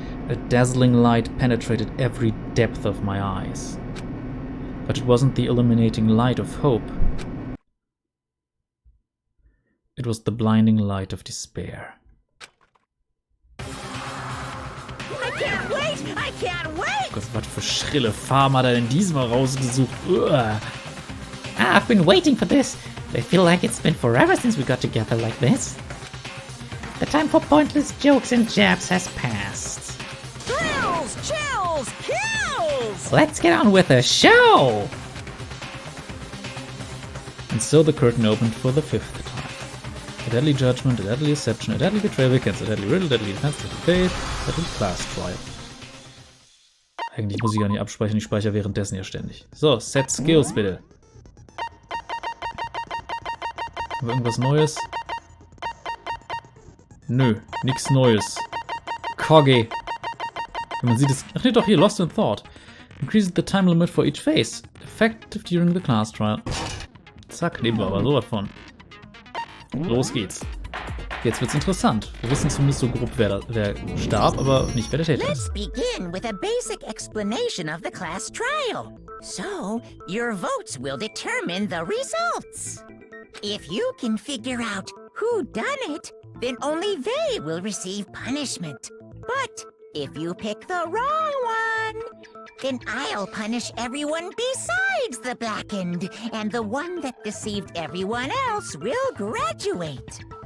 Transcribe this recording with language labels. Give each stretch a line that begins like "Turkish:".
English: A dazzling light penetrated every depth of my eyes. But it wasn't the illuminating light of hope. It was the blinding light of despair. I can't wait! I can't wait!
German: Gott, was für schrille Farben hat er denn diesmal rausgesucht? Uah.
English: I've been waiting for this. I feel like it's been forever since we got together like this. The time for pointless jokes and jabs has passed. Thrills, chills, kills! Let's get on with the show! And so the curtain opened for the 5th time. A deadly judgment, a deadly deception, a deadly betrayal against a deadly riddle, deadly defense, deadly faith, deadly class trial.
German: Eigentlich muss ich gar nicht abspeichern, ich speichere währenddessen ja ständig. So, Set Skills bitte. Haben wir irgendwas Neues? Nö, nix Neues. Kogge. Wenn man sieht es... Ach nee, doch hier, Lost in Thought.
English: Increases the time limit for each phase. Effective during the class trial.
German: Zack, nehmen wir aber sowas von. Los geht's. Jetzt wird's interessant. Wir wissen zumindest so grob, wer starb, aber nicht wer der Täter
English: Let's
German: ist.
English: begin with a basic explanation of the class trial. So, your votes will determine the results. If you can figure out who done it, then only they will receive punishment. But if you pick the wrong one, then I'll punish everyone besides the blackened, and the one that deceived everyone else will graduate.